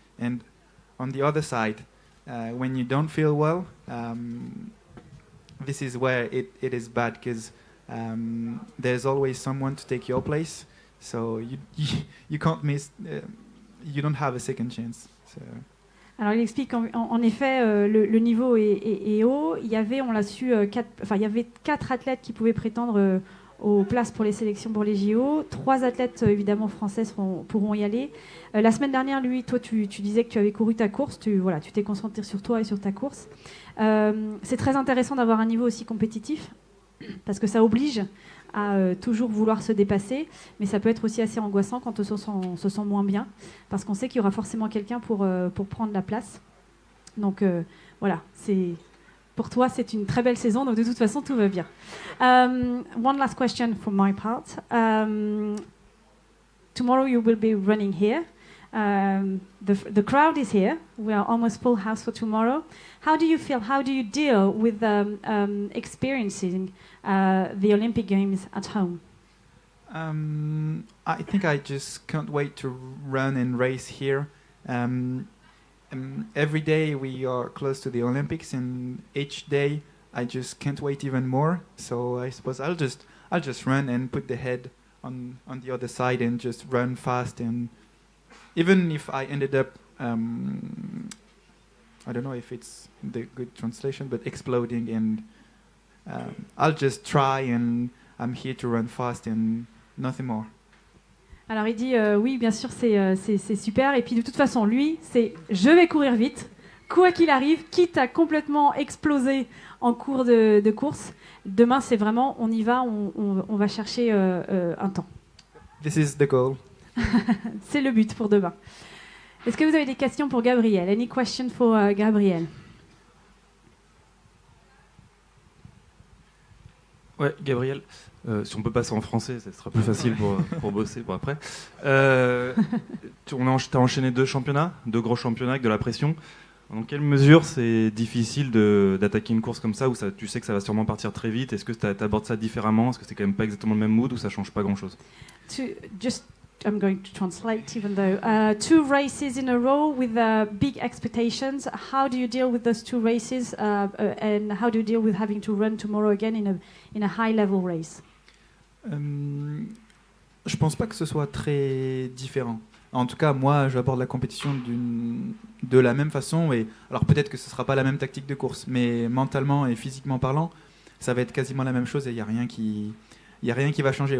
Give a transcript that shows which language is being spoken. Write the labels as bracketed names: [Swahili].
[English] And on the other side, when you don't feel well, this is where it is bad, because there's always someone to take your place, so you can't miss, you don't have a second chance. So. [French] Alors il explique en effet le niveau est haut. Il y avait, on l'a su, il y avait 4 athlètes qui pouvaient prétendre aux places pour les sélections pour les JO. 3 athlètes évidemment français pourront y aller. La semaine dernière, toi, tu disais que tu avais couru ta course. Tu t'es concentré sur toi et sur ta course. C'est très intéressant d'avoir un niveau aussi compétitif parce que ça oblige à toujours vouloir se dépasser, mais ça peut être aussi assez angoissant quand on se sent moins bien, parce qu'on sait qu'il y aura forcément quelqu'un pour prendre la place. Donc voilà, pour toi, c'est une très belle saison, donc de toute façon, tout va bien. [English] One last question from my part. Tomorrow you will be running here. The crowd is here. We are almost full house for tomorrow. How do you feel? How do you deal with experiencing the Olympic Games at home? I think I just can't wait to run and race here. Every day we are close to the Olympics, and each day I just can't wait even more. So I suppose I'll just run and put the head on the other side and just run fast. And even if I ended up, I don't know if it's the good translation, but exploding, and I'll just try, and I'm here to run fast and nothing more. [French] Alors il dit oui, bien sûr, c'est super. Et puis de toute façon, lui, c'est je vais courir vite, quoi qu'il arrive, quitte à complètement exploser en cours de course. Demain, c'est vraiment, on y va, on va chercher un temps. [English] This is the goal. [French] C'est le but pour demain. Est-ce que vous avez des questions pour Gabriel? [English] Any question for Gabriel? [French] Ouais, Gabriel, si on peut passer en français, ça sera plus facile pour bosser pour après. T'as enchaîné 2 championnats, 2 gros championnats avec de la pression. Dans quelle mesure c'est difficile d'attaquer une course comme ça, où tu sais que ça va sûrement partir très vite? Est-ce que tu abordes ça différemment? Est-ce que c'est quand même pas exactement le même mood, ou ça change pas grand-chose? [English] I'm going to translate, even though 2 races in a row with big expectations. How do you deal with those 2 races, and how do you deal with having to run tomorrow again in a high-level race? [French] Je pense pas que ce soit très différent. En tout cas, moi, j'aborde la compétition de la même façon. Et alors peut-être que ce sera pas la même tactique de course, mais mentalement et physiquement parlant, ça va être quasiment la même chose, et il y a rien qui va changer.